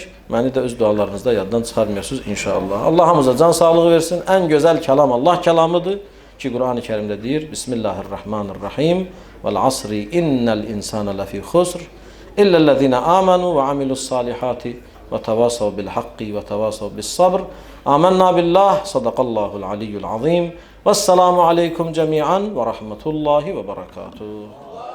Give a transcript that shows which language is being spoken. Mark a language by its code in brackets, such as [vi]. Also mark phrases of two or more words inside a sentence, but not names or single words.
[az] Məni də öz dualarınızda yaddan çıxarmıyorsunuz inşallah. Allah hamıza can sağlığı versin. Ən gözəl kəlam Allah kəlamıdır ki, Qur'an-ı Kərimdə deyir, [ar] بسم الله الرحمن الرحيم والعصر إن الإنسان لفي خسر إلا الذين آمنوا وعملوا الصالحات وتواصوا بالحق وتواصوا بالصبر. آمنا بالله صدق الله العلي العظيم. والسلام عليكم جميعا ورحمة الله وبركاته.